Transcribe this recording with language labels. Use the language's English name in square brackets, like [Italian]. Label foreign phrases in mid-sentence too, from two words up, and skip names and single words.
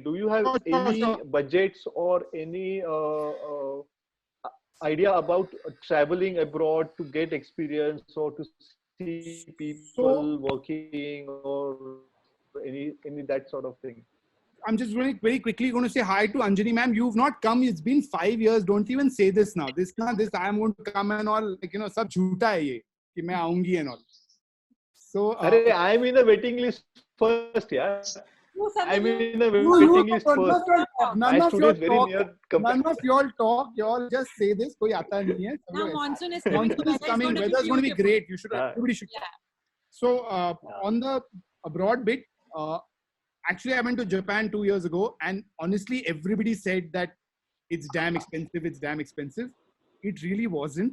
[English] Do you have any budgets or any idea about traveling abroad to get experience or to see people working or any that sort of thing? I'm just very quickly going to say hi to Anjani ma'am. You've not come. It's been 5 years. Don't even say this now. This I am going to come and all, like, you know, [Hindi] सब झूठा है ये कि मैं आऊंगी [English] and all. So I'm in the waiting list first, yeah. I'm in the waiting list first. None My of studio your is very talk. near. None of y'all talk. Y'all just say this. [Hindi] कोई आता नहीं है. [English] Now monsoon is coming. Monsoon is coming. Weather is going to be great. You should. Everybody should. Yeah. So on the abroad bit, actually I went to Japan 2 years ago, and honestly, everybody said that it's damn expensive. It's damn expensive. It really wasn't.